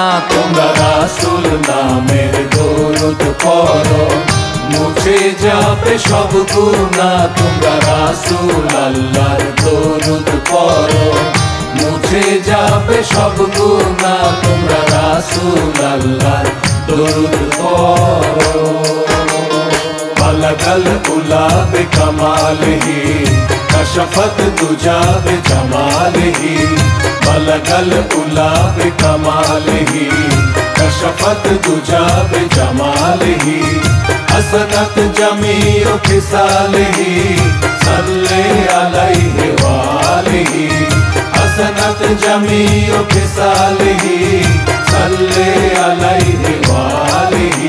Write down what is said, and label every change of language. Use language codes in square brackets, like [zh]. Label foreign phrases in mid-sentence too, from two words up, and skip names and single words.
[bn] তোমরা রাসূল নামের দরুদ পড়ো, মুছে যাবে সব গুনাহ। তোমরা রাসূল আল্লাহর দরুদ পড়ো, মুছে যাবে সব গুনাহ। তোমরা রাসূল আল্লাহর দরুদ পড়ো। [ar] بلغ العلى بكماله كشف الدجى بجماله. بلغ العلى بكماله, كشف الدجى بجماله. حسنت جميع خصاله صلوا عليه وآله. حسنت جميع خصاله صلوا عليه وآله.